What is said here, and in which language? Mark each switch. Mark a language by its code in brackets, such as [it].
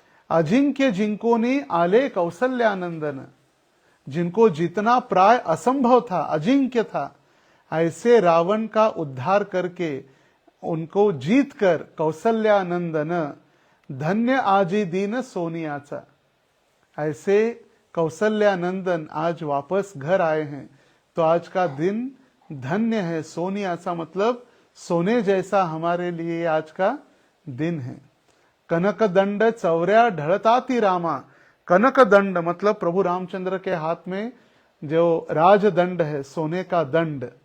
[mr] अजिंक्य जिंकोनी आले कौसल्यानंदन, [hi] जिनको जितना प्राय असंभव था, अजिंक्य था, ऐसे रावण का उद्धार करके, उनको जीतकर कौसल्यानंदन [mr] धन्य आजी दीन सोनियाचा. [hi] ऐसे कौसल्यानंदन आज वापस घर आए हैं, तो आज का दिन धन्य है. सोनियाचा मतलब सोने जैसा हमारे लिए आज का दिन है. [mr] कनकदंड चौर्या ढळताती रामा. [hi] कनकदंड मतलब प्रभु रामचंद्र के हाथ में जो राजदंड है, सोने का दंड.